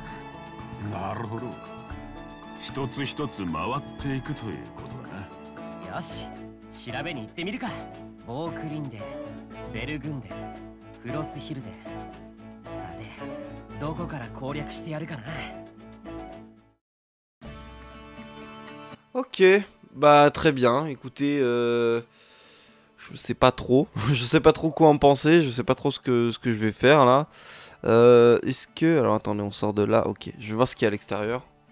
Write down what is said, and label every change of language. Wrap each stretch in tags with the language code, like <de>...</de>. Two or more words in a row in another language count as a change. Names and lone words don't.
<ja>なるほど。一つ一つ回っていくということだな。よし、調べに行ってみるか。オークリンデ、ベルグンデ、フロスヒルデ。さて、どこから攻略してやるかな。</ja> <fr>Ok, bah très bien. Écoutez, je sais pas trop. Je sais pas trop quoi en penser. Je sais pas trop ce que je vais faire là. Est-ce que... Alors attendez, on sort de là. Ok, je vais voir ce qu'il y a à l'extérieur.</fr>